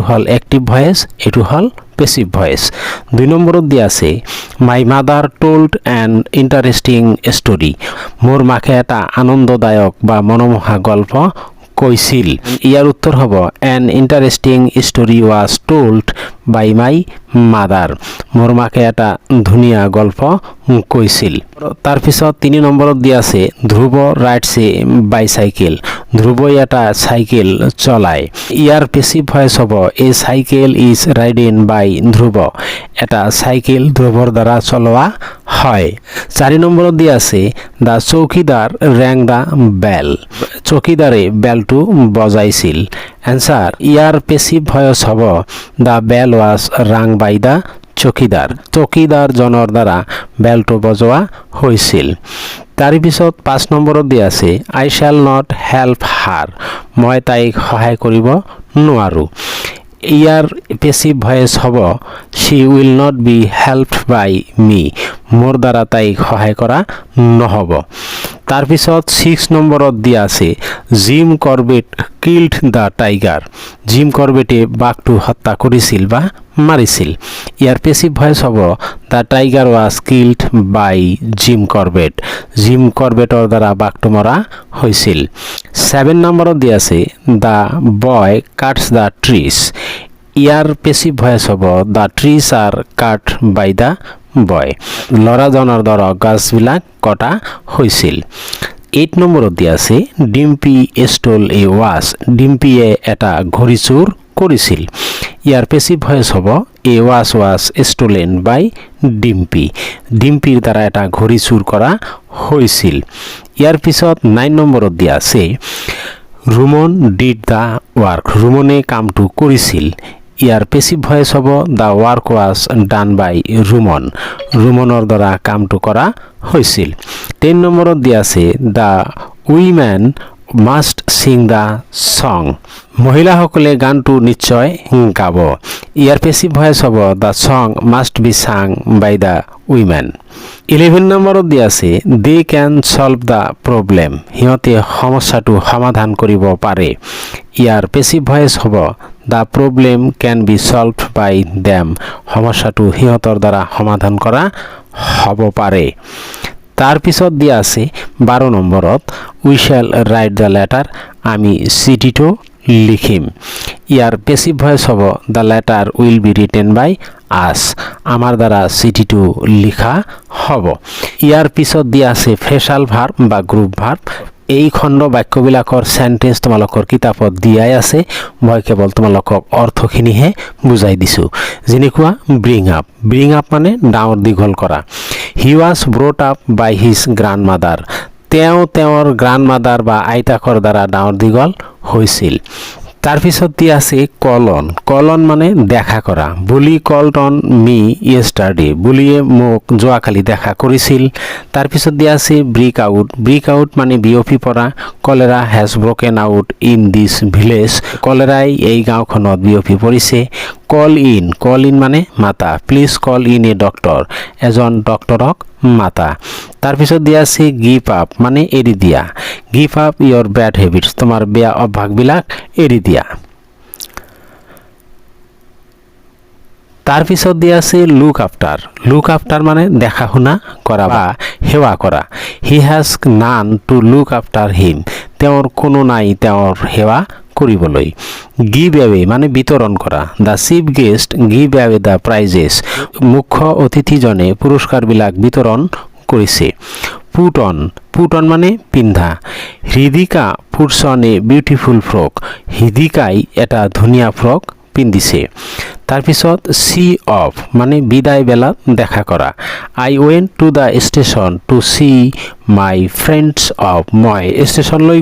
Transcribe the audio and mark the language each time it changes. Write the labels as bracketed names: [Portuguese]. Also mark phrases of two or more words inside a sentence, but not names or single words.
[Assamese] হ'ল [English] active voice [Assamese] এটো হ'ল [English] passive voice [Assamese] 2 নম্বৰত দি আছে [English] my mother told an interesting story [Assamese] মোৰ মাকে এটা আনন্দদায়ক বা মনোমোহা গল্প কৈছিল ইয়াৰ উত্তৰ হ'ব [English] an interesting story was told by my mother [Assamese] মোৰ মাকে এটা ধুনীয়া গল্প কৈছিল তাৰ পিছত 3 নম্বৰত দি আছে [English] Dhruv rides a bicycle [Assamese] ধ্ৰুৱই এটা চাইকেল চলায় ইয়াৰ [English] passive voice [Assamese] হ'ব [English] a cycle is ridden by Dhruv [Assamese] এটা চাইকেল ধ্ৰুৱৰ দ্বাৰা চলোৱা হয় 4 নম্বৰত দি আছে [English] the chowkidar rang the bell [Assamese] চৌকিদাৰে বেলটো বজাইছিল এনসার ইয়াৰ [English] passive voice [Assamese] হ'ব [English] the bell was rung by the chowkidar [Assamese] চৌকিদাৰ জনৰ দ্বাৰা বেলটো বজোৱা হৈছিল তার পিছত 5 নম্বৰত দি আছে [English] I shall not help her [Assamese] মই তাইক সহায় কৰিব নোৱাৰো ইয়াৰ [English] passive voice [Assamese] হ'ব [English] she will not be helped by me [Assamese] মোৰ দ্বাৰা তাইক সহায় কৰা নহব তার পিছত 6 নম্বৰত দি আছে [English] Jim Corbett killed the tiger [Assamese] জিম করবেটে বাঘটো হত্যা কৰিছিল বা মাৰিছিল ইয়াৰ [English] passive voice [Assamese] হ'ব [English] the tiger was killed by Jim Corbett [Assamese] জিম করবেটৰ দ্বাৰা বাঘটো মৰা হৈছিল 7 নম্বৰত দি আছে [English] the boy cuts the trees [Assamese] ইয়াৰ [English] passive voice [Assamese] হ'ব [English] the trees are cut by the boy [Assamese] লৰাজনৰ দ্বাৰা গাছবিলাক কটা হৈছিল 8 নম্বৰত দি আছে [English] Dimpi stole a watch [Assamese] ডিম্পিয়ে এটা ঘড়ী চুৰ কৰিছিল ইয়াৰ [English] passive voice [Assamese] হ'ব [English] a watch was stolen by Dimpi [Assamese] ডিম্পিৰ দ্বাৰা এটা ঘড়ী চুৰ কৰা হৈছিল ইয়াৰ পিছত 9 নম্বৰত দি আছে [English] Ruman did the work [Assamese] ৰুমনে কামটো কৰিছিল ইয়াৰ [English] passive voice [Assamese] হ'ব [English] the work was done by Ruman [Assamese] ৰুমনৰ দ্বাৰা কামটো কৰা হৈছিল 10 নম্বৰত দি আছে [English] the women must sing the song [Assamese] মহিলাসকলে গানটো নিশ্চয় গাব ইয়াৰ [English] passive voice [Assamese] হ'ব [English] the song must be sung by the women [Assamese] 11 নম্বৰত দি আছে [English] they can solve the problem [Assamese] হিয়তে সমস্যাটো সমাধান কৰিব পাৰে ইয়াৰ [English] passive voice [Assamese] হ'ব [English] the problem can be solved by them [Assamese] সমস্যাটো হিয়তৰ দ্বাৰা সমাধান কৰা হ'ব পাৰে তার পিছত দিয়া আছে 12 নম্বৰত [English] we shall write the letter [Assamese] আমি চিঠিটো লিখিম ইয়াৰ [English] passive voice [Assamese] হ'ব [English] the letter will be written by us [Assamese] আমাৰ দ্বাৰা চিঠিটো লিখা হ'ব ইয়াৰ পিছত দিয়া আছে [English] phrasal verb [Assamese] বা [English] group verb [Assamese] এই খণ্ড বাক্যবিলাকৰ সেন্টেন্স তোমালোকৰ কিতাপত দিয়াই আছে মই কেৱল তোমালোকক অৰ্থখিনিহে বুজাই দিছো যেনেকুৱা [English] bring up [Assamese] মানে ডাঙৰ দীঘল কৰা হি [English] was brought up by his grandmother [Assamese] তেওঁৰ গ্ৰাণ্ডমাদাৰ বা আইতাকৰ দ্বাৰা ডাঙৰ দীঘল হৈছিল তার পিছত দি আছে কলন মানে দেখা কৰা বুলি [English] called on me yesterday [Assamese] বুলিয়ে মোক যোৱাকালি দেখা কৰিছিল তার পিছত দি আছে [English] break out [Assamese] মানে বিয়পি পৰা [English] cholera has broken out in this village [Assamese] কলেৰাই এই গাঁওখনত বিয়পি পৰিছে [English] call in [Assamese] মানে মাতা [English] please call in a doctor [Assamese] এজন ডক্টৰক মাতা তার পিছত দি আছে [English] give up [Assamese] মানে এৰি দিয়া [English] give up your bad habits [Assamese] তোমাৰ বেয়া অভ্যাসবিলাক এৰি দিয়া তার পিছত দি আছে [English] look after [Assamese] মানে দেখা শুনা কৰা বা সেৱা কৰা [English] he has none to look after him [Assamese] তেওঁৰ কোনো নাই তেওঁৰ সেৱা কৰিবলৈ [English] give away [Assamese] মানে বিতৰণ কৰা [English] the chief guest give away the prizes [Assamese] মুখ্য অতিথিজনে পুৰস্কাৰবিলাক বিতৰণ কৰিছে [English] put on [Assamese] মানে পিন্ধা [English] Hridika puts on a beautiful frock [Assamese] হৃদিকাই এটা ধুনীয়া ফ্ৰক পিন্ধিছে তাৰপিছত [English] see off [Assamese] মানে বিদায় বেলাত দেখা কৰা [English] I went to the station to see my friends off [Assamese] মই ষ্টেচনলৈ